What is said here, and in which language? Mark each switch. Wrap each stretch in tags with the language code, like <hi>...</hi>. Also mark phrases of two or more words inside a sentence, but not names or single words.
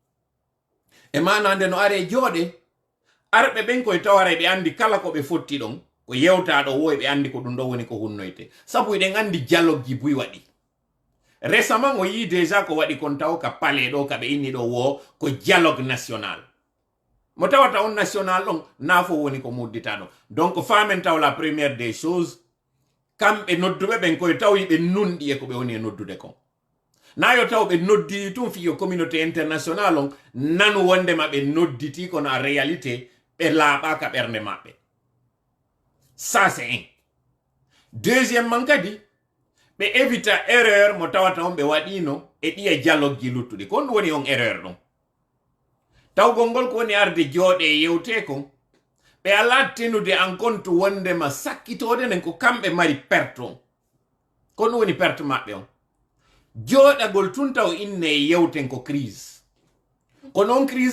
<ff>e manande no are jooɗe arɓe ɓen koye tawara ɓe andi kala ko ɓe fotti ɗon ko yewta ɗo wo ɓe andi ko ɗum ɗo woni ko hunnoyte sabu eɗen andi dialogue ji buy waɗi récemment o yi déjà ko waɗi kon taw ka palais ɗo ka ɓe inni ɗo wo ko</ff> <fr>dialogue national</fr> <ff>mo tawata on national on nafo woni ko muddita ɗo donc famen taw</ff> <fr>la première des choses</fr> <ff>kamɓe nodduɓe ɓen koye taw yiɓe nunɗi e ko ɓe woni e noddude kon nayo taw ɓe nodditi tum fiyo</ff> <fr>communauté international</fr> <ff>on nanu wondema ɓe nodditi kono a réalité ɓe laaɓaka ɓernde maɓɓe</ff> <fr>ça c'est un deuxièmement</fr> <ff>kadi ɓe évita erreur mo tawata on ɓe waɗino e ɗiye dialogue ji luttuɗi kon ɗum woni on erreur ɗon tawgol ngol ko woni arde jooɗe e yewte kon ɓe ala tenude</ff> <fr>en compte</fr> <ff>wondema sakkitode nen ko kamɓe mari perte on ko ɗum woni perte maɓɓe on jooɗagol tun taw inne e yewten ko crise ko non crise</ff>